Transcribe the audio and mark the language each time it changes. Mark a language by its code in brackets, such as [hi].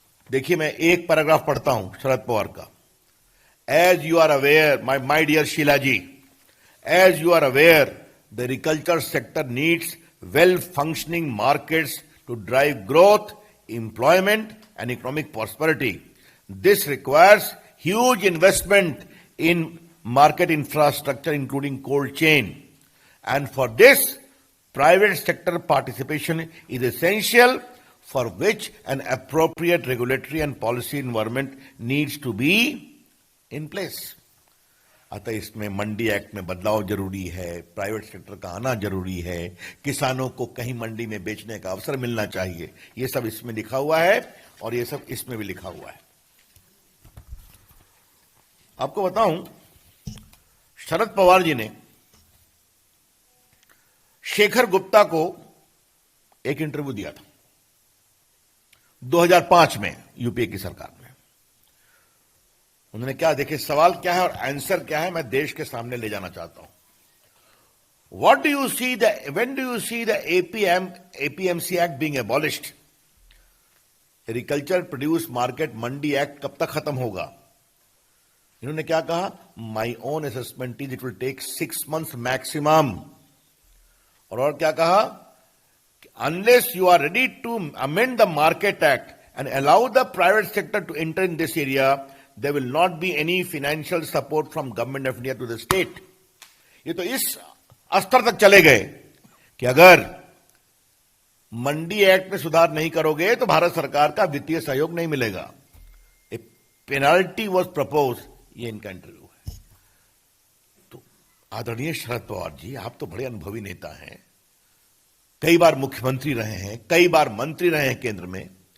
[hi] देखिए, मैं एक पैराग्राफ पढ़ता हूं शरद पवार का. [en] As you are aware, my dear Sheela ji, as you are aware, the agriculture sector needs well functioning markets to drive growth, employment and economic prosperity. This requires huge investment in market infrastructure including cold chain, and for this private sector participation is essential, for which an appropriate regulatory and policy environment needs to be in place. [hi] अतः इसमें मंडी act में बदलाव जरूरी है, private sector का आना जरूरी है, किसानों को कहीं मंडी में बेचने का अवसर मिलना चाहिए. ये सब इसमें लिखा हुआ है और ये सब इसमें भी लिखा हुआ है. आपको बताऊं, शरद पवार जी ने शेखर गुप्ता को एक इंटरव्यू दिया था 2005 में यूपीए की सरकार में. उन्होंने क्या, देखिए सवाल क्या है और आंसर क्या है, मैं देश के सामने ले जाना चाहता हूं. [en] What do you see when do you see the APMC act being abolished? [hi] Agriculture produce market Mandi act कब तक खत्म होगा? इन्होंने क्या कहा, [en] My own assessment is it will take 6 months maximum. [hi] और क्या कहा, [en] unless you are ready to amend the market act and allow the private sector to enter in this area, there will not be any financial support from government of India to the state. [hi] ये तो इस स्तर तक चले गए कि अगर मंडी act में सुधार नहीं करोगे तो भारत सरकार का वित्तीय सहयोग नहीं मिलेगा. [en] A penalty was propose. [hi] ये इनका इंटरव्यू है. तो आदरणीय शरद पवार जी, आप तो बड़े अनुभवी नेता हैं, कई बार मुख्यमंत्री रहे हैं, कई बार मंत्री रहे हैं केंद्र में.